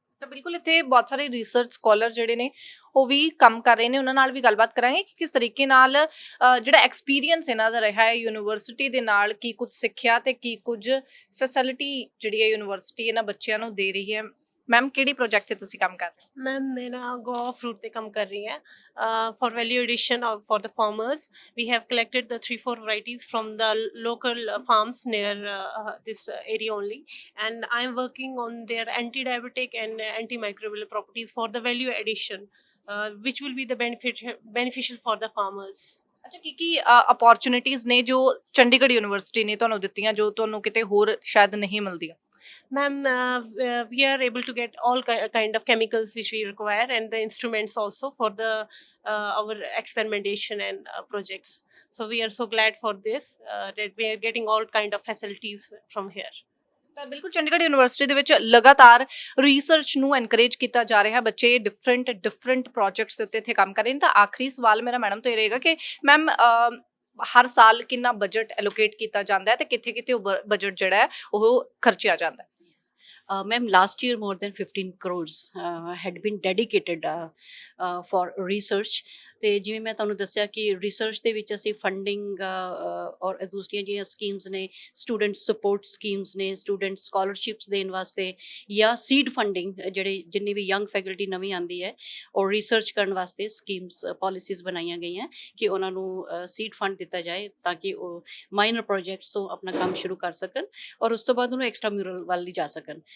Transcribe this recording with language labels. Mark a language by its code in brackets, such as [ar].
[pa] ਤਾਂ ਬਿਲਕੁਲ ਇੱਥੇ ਬਹੁਤ ਸਾਰੇ ਰਿਸਰਚ ਸਕਾਲਰ ਜਿਹੜੇ ਨੇ ਉਹ ਵੀ ਕੰਮ ਕਰ ਰਹੇ ਨੇ, ਉਹਨਾਂ ਨਾਲ ਵੀ ਗੱਲਬਾਤ ਕਰਾਂਗੇ ਕਿ ਕਿਸ ਤਰੀਕੇ ਨਾਲ ਜਿਹੜਾ ਐਕਸਪੀਰੀਅੰਸ ਇਹਨਾਂ ਦਾ ਰਿਹਾ ਹੈ ਯੂਨੀਵਰਸਿਟੀ ਦੇ ਨਾਲ, ਕੀ ਕੁਝ ਸਿੱਖਿਆ ਤੇ ਕੀ ਕੁਝ ਫੈਸਿਲਿਟੀ ਜਿਹੜੀ ਹੈ ਯੂਨੀਵਰਸਿਟੀ ਇਹਨਾਂ ਬੱਚਿਆਂ ਨੂੰ ਦੇ ਰਹੀ ਹੈ। ਮੈਮ ਕਿਹੜੀ ਪ੍ਰੋਜੈਕਟ ਤੇ ਤੁਸੀਂ ਕੰਮ ਕਰ ਰਹੇ ਹੋ? ਮੈਮ ਮੈਂ ਨਾ ਗੋਆ ਫਰੂਟ ਤੇ ਕੰਮ ਕਰ ਰਹੀ ਹਾਂ [hi] ਫॉर वैल्यू एडिशन और for the farmers we have [en] collected the 3-4 varieties from the local farms near this area only, and I am working on their anti-diabetic and antimicrobial properties for the value addition, which will be the beneficial for the farmers. [pa] ਅੱਛਾ, ਕੀ opportunities ਨੇ ਜੋ Chandigarh university ਨੇ ਤੁਹਾਨੂੰ ਦਿੱਤੀਆਂ ਜੋ ਤੁਹਾਨੂੰ ਕਿਤੇ ਹੋਰ ਸ਼ਾਇਦ ਨਹੀਂ ਮਿਲਦੀਆਂ? [en] Ma'am, we are able to get all kind of chemicals which we require, and the instruments also for the our experimentation and projects. So we are so glad for this that we are getting all kind of facilities from here. [pa] ਤਾਂ ਬਿਲਕੁਲ Chandigarh university ਦੇ ਵਿੱਚ ਲਗਾਤਾਰ research ਨੂੰ encourage ਕੀਤਾ ਜਾ ਰਿਹਾ, ਬੱਚੇ ਡਿਫਰੈਂਟ ਪ੍ਰੋਜੈਕਟਸ ਦੇ ਉੱਤੇ ਇੱਥੇ ਕੰਮ ਕਰ ਰਹੇ ਨੇ। ਤਾਂ ਆਖਰੀ ਸਵਾਲ ਮੇਰਾ ਮੈਡਮ ਤੋਂ ਇਹ ਰਹੇਗਾ ਕਿ ਮੈਮ ਹਰ ਸਾਲ ਕਿੰਨਾ ਬਜਟ ਐਲੋਕੇਟ ਕੀਤਾ ਜਾਂਦਾ ਹੈ ਤੇ ਕਿੱਥੇ ਉਹ ਬਜਟ ਜਿਹੜਾ ਹੈ ਉਹ ਖਰਚਿਆ ਜਾਂਦਾ ਹੈ? [en] Ma'am, last year more than 15 crores had been dedicated for research. [pa] ਤੇ ਜਿਵੇਂ ਮੈਂ ਤੁਹਾਨੂੰ ਦੱਸਿਆ ਕਿ ਰਿਸਰਚ ਦੇ ਵਿੱਚ ਅਸੀਂ ਫੰਡਿੰਗ ਔਰ ਦੂਸਰੀਆਂ ਜਿਹੜੀਆਂ ਸਕੀਮਸ ਨੇ, ਸਟੂਡੈਂਟ ਸਪੋਰਟ ਸਕੀਮਸ ਨੇ, ਸਟੂਡੈਂਟ ਸਕਾਲਰਸ਼ਿਪਸ ਦੇਣ ਵਾਸਤੇ, ਜਾਂ ਸੀਡ ਫੰਡਿੰਗ ਜਿਹੜੇ ਜਿੰਨੀ ਵੀ ਯੰਗ ਫੈਕਲਟੀ ਨਵੀਂ ਆਉਂਦੀ ਹੈ ਔਰ ਰਿਸਰਚ ਕਰਨ ਵਾਸਤੇ ਸਕੀਮਸ ਪਾਲਿਸੀਜ਼ ਬਣਾਈਆਂ ਗਈਆਂ ਕਿ ਉਹਨਾਂ ਨੂੰ ਸੀਡ ਫੰਡ ਦਿੱਤਾ ਜਾਏ ਤਾਂ ਕਿ ਉਹ ਮਾਈਨਰ ਪ੍ਰੋਜੈਕਟਸ ਤੋਂ ਆਪਣਾ ਕੰਮ ਸ਼ੁਰੂ ਕਰ ਸਕਣ ਔਰ ਉਸ ਤੋਂ ਬਾਅਦ ਉਹਨੂੰ ਐਕਸਟਰਾ ਮਿਊਰਲ ਵੱਲ ਜਾ ਸਕਣ।